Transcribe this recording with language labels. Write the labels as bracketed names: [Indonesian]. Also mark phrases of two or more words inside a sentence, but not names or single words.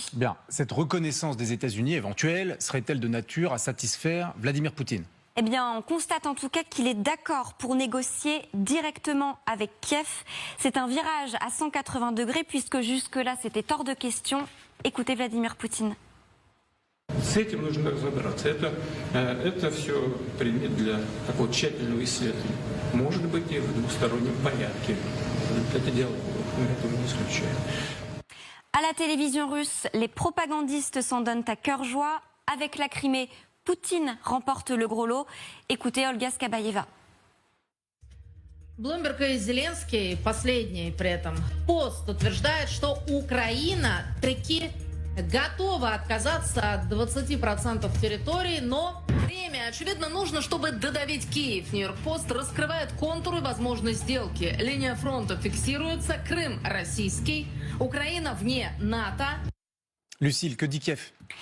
[French] Bien, cette reconnaissance des États-Unis éventuelle serait-elle de nature à satisfaire Vladimir Poutine ? Eh bien, on constate en tout cas qu'il est d'accord pour négocier directement avec Kiev. C'est un virage à 180 degrés puisque jusque-là, c'était hors de question. Écoutez Vladimir Poutine. [Russian] С этим нужно разобраться. Это все предмет для такого тщательного исследования. Может быть, и в двустороннем порядке. Это дело мы этого не исключаем. [French] À la télévision russe, les propagandistes s'en donnent à cœur joie. Avec la Crimée, Poutine remporte le gros lot. Écoutez Olga Skabayeva. [Russian] Блумберг и Зеленский, последний при этом пост, утверждает, что Украина таки готова отказаться от 20% территории, но время, очевидно, нужно, чтобы додавить Киев. Нью-Йорк-Пост раскрывает контуры возможной сделки. Линия фронта фиксируется, Крым российский, Украина вне НАТО. [French] Lucille, que dit Kiev ?